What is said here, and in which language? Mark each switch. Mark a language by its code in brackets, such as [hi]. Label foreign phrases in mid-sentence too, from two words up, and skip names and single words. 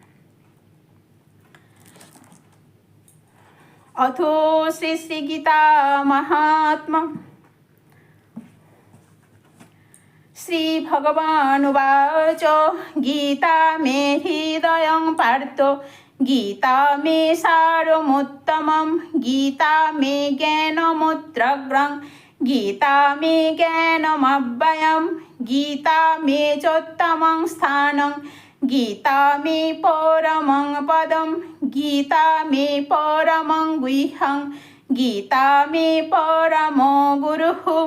[sa] অথো শ্রী শ্রী গীতা মাহাত্ম্য। শ্রী ভগবানুবাচ গীতা মে হৃদয়ং পার্থ গীতা মে সারমুত্তমম গীতা মে জ্ঞানমুদ্রগ্রং গীতা মে জ্ঞানমব্যয়ম গীতা মে চোত্তমং স্থানং গীতা মে পরমং পদম গীতা মে পরমং গুহ্যং গীতা মে পরমো গুরুঃ